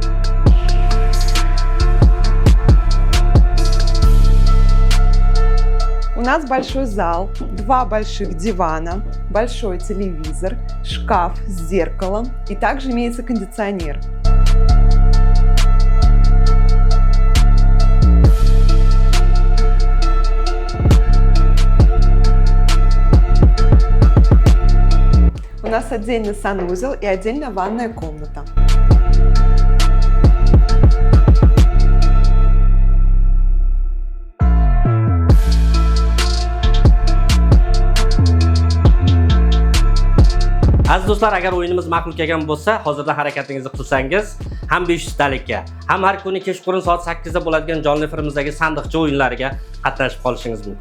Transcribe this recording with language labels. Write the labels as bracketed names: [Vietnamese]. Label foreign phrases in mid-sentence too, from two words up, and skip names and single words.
[Russian] У нас большой зал, 2 больших дивана, большой телевизор, шкаф с зеркалом и также имеется кондиционер. У нас отдельный санузел и отдельная ванная комната. [Uzbek] Aziz do'stlar, agar o'yinimiz ma'qul kelgan bo'lsa, hozirda harakatingizni qilsangiz, ham 500 talikka, ham har kuni kechqurun soat 8 da bo'ladigan jonli efirimizdagi sandiqcha o'yinlariga qatnashib qolishingiz mumkin.